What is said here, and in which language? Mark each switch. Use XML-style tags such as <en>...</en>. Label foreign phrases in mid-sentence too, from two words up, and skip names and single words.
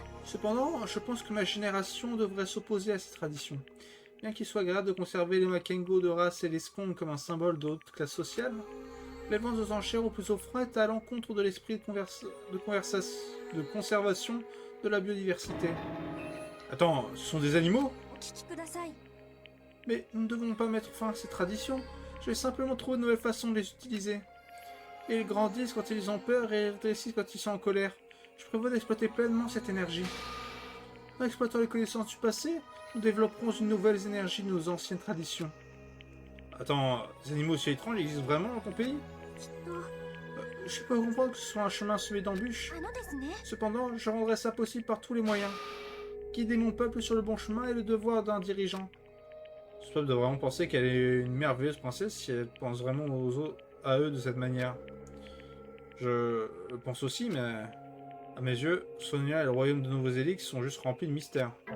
<fr>Cependant, je pense que ma génération devrait s'opposer à ces traditions. Bien qu'il soit agréable de conserver les Makengo de race et les skongs comme un symbole de haute classe sociale, les ventes aux enchères au plus offrant est à l'encontre de l'esprit de conservation de la biodiversité. Attends, ce sont des animaux?</fr> <ja>お聞きください</ja> <fr>Mais nous ne devons pas mettre fin à ces traditions. Je vais simplement trouver de nouvelles façons de les utiliser. Ils grandissent quand ils ont peur et rétrécissent quand ils sont en colère. Je prévois d'exploiter pleinement cette énergie. En exploitant les connaissances du passé, nous développerons une nouvelle énergie de nos anciennes traditions. Attends, les animaux aussi étranges existent vraiment dans ton pays?</fr> <ja>きっと</ja> <fr>Je peux comprendre que ce soit un chemin semé d'embûches.</fr> <ja>あのですね</ja> <fr>Cependant, je rendrai ça possible par tous les moyens. Guider mon peuple sur le bon chemin est le devoir d'un dirigeant. Ce peuple doit vraiment penser qu'elle est une merveilleuse princesse si elle pense vraiment à eux de cette manière. Je le pense aussi, mais à mes yeux, Sonia et le royaume de Nouveaux Élix sont juste remplis de mystères.</fr>